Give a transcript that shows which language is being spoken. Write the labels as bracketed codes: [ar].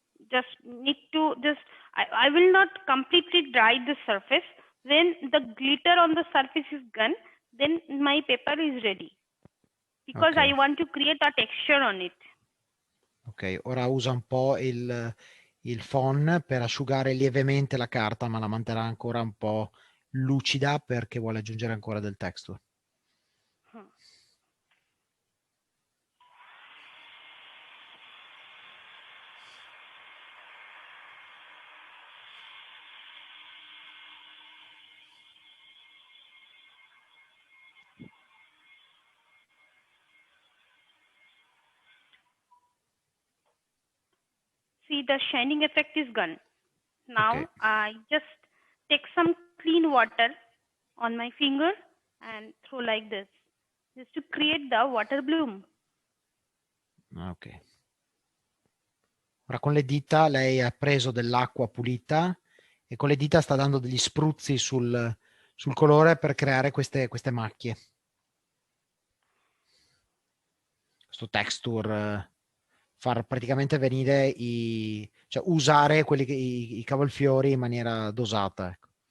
[en] Just need to I will not completely dry the surface. When the glitter on the surface is gone, then my paper is ready. Because Okay. I want to create a texture on it. [it] Ok, ora usa un po' il phon per asciugare lievemente la carta, ma la manterrà ancora un po' lucida perché vuole aggiungere ancora del texture. [en] See, the shining effect is gone. Now Okay. I just take some clean water on my finger and throw like this, just to create the water bloom. Ok. [it] Ora con le dita lei ha preso dell'acqua pulita e con le dita sta dando degli spruzzi sul colore per creare queste macchie. Questo texture, far praticamente venire cioè usare i cavolfiori in maniera dosata. Ecco.